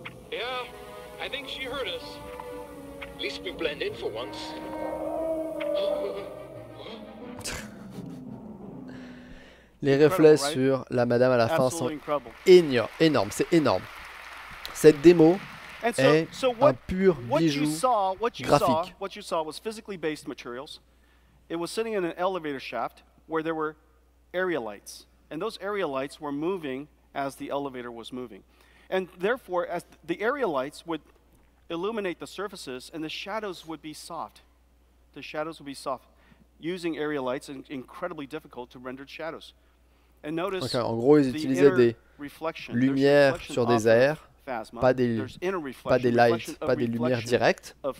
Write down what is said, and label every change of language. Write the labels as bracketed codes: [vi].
[en] Yeah, I think she heard us. At least we blend in for once. [fr] Les reflets sur la madame à la fin sont énormes, c'est énorme. Cette démo est un pur bijou graphique. [en] What you saw was physically based materials. It was sitting in an elevator shaft where there were area lights. And those area lights were moving as the elevator was moving. And therefore, as the area lights would illuminate the surfaces and the shadows would be soft. The shadows would be soft. Using area lights is incredibly difficult to render shadows. And notice [fr] en gros, ils utilisaient des lumières sur des airs, pas des lights, pas des lumières directes.